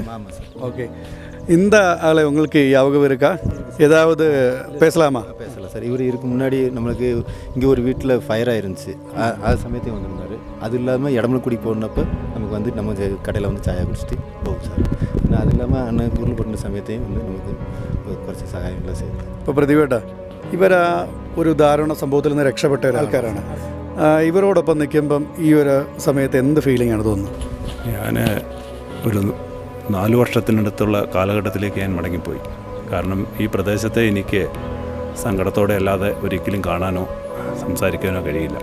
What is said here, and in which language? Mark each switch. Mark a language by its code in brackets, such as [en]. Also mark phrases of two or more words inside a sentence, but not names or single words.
[ta] ஓகே. இந்த ஆளை உங்களுக்கு ஞாபகம் இருக்கா? ஏதாவது பேசலாமா? பேசலாம் சார். இவர் இதுக்கு முன்னாடி நம்மளுக்கு இங்கே ஒரு வீட்டில் ஃபயர் ஆயிருந்துச்சு. அது சமயத்தையும் வந்திருந்தார். அது இல்லாமல் இடமலக்குடி போனப்போ நமக்கு வந்து நம்ம கடையில் வந்து சாயா குடிச்சிட்டு போகும் சார். ஆனால் அது இல்லாமல் அண்ணன் பொருள் பண்ண சமயத்தையும் வந்து நமக்கு [ml] കുറച്ച് സഹായങ്ങൾ ചെയ്തു. ഇപ്പോൾ പ്രതിവേട്ടാ ഇവർ ഒരു ദാരുണ സംഭവത്തിൽ നിന്ന് രക്ഷപ്പെട്ട ഒരാൾക്കാരാണ്. ഇവരോടൊപ്പം നിൽക്കുമ്പം ഈ ഒരു സമയത്ത് എന്ത് ഫീലിംഗ് ആണ് തോന്നുന്നത്? ഞാൻ ഒരു 4 വർഷത്തിനടുത്തുള്ള കാലഘട്ടത്തിലേക്ക് ഞാൻ മടങ്ങിപ്പോയി. കാരണം ഈ പ്രദേശത്തെ എനിക്ക് സങ്കടത്തോടെ അല്ലാതെ ഒരിക്കലും കാണാനോ സംസാരിക്കാനോ കഴിയില്ല.